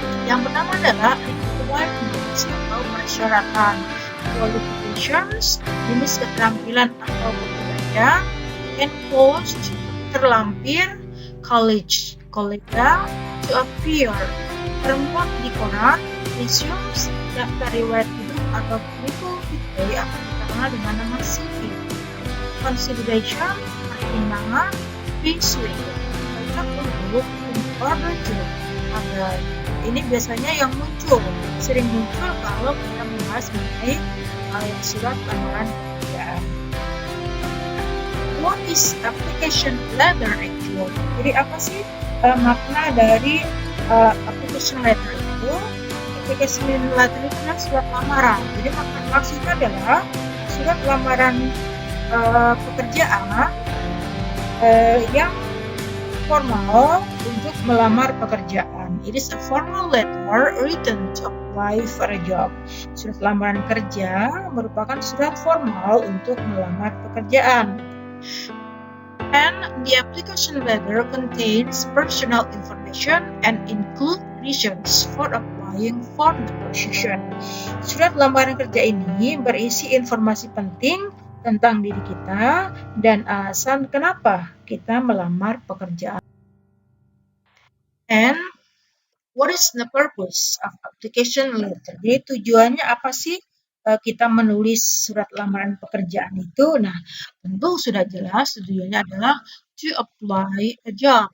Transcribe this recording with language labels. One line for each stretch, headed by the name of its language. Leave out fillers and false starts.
Indonesian: Yang pertama adalah requirements atau persyaratan, qualifications, jenis keterampilan atau pekerjaan, and post, terlampir, college, kolega,
English: to appear,
Indonesian: perempuan di koran, resumes, daftar riwayat hidup atau curriculum vitae atau dikenal dengan nama CV, consideration, pertimbangan, pursuing, cocok untuk
English: in order to,
Indonesian: agar. Ini biasanya yang sering muncul kalau kita membahas mengenai surat lamaran pekerjaan.
English: What is application letter actually?
Indonesian: Jadi apa sih makna dari application letter itu? Application letter itu adalah surat lamaran. Jadi maksudnya adalah surat lamaran pekerjaan yang formal untuk melamar pekerjaan.
English: It is a formal letter written to apply for a job.
Indonesian: Surat lamaran kerja merupakan surat formal untuk melamar pekerjaan.
English: And the application letter contains personal information and include reasons for applying for the position.
Indonesian: Surat lamaran kerja ini berisi informasi penting tentang diri kita dan alasan kenapa kita melamar pekerjaan.
English: And what is the purpose of application letter?
Indonesian: Jadi tujuannya apa sih kita menulis surat lamaran pekerjaan itu? Nah, tentu sudah jelas tujuannya adalah
English: to apply a job.